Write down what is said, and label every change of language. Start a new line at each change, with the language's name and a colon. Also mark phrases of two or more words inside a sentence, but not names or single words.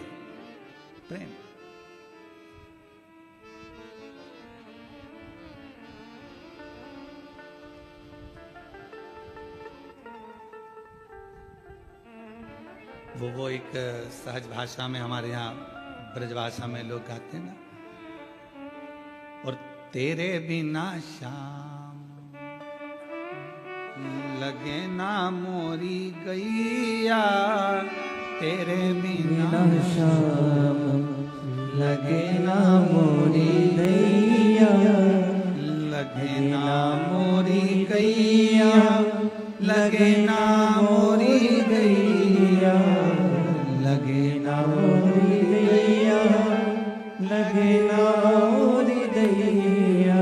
Hindi: प्रेम, वो एक सहज भाषा में हमारे यहाँ ब्रज भाषा में लोग गाते हैं ना, और तेरे बिना शाम
Braj: लगे ना मोरी गैया, तेरे बिना शाम लगे ना मोरी गैया, लगे ना मोरी गैया, लगे ना मोरी गैया, लगे ना मोरी गैया, लगे ना मोरी गैया।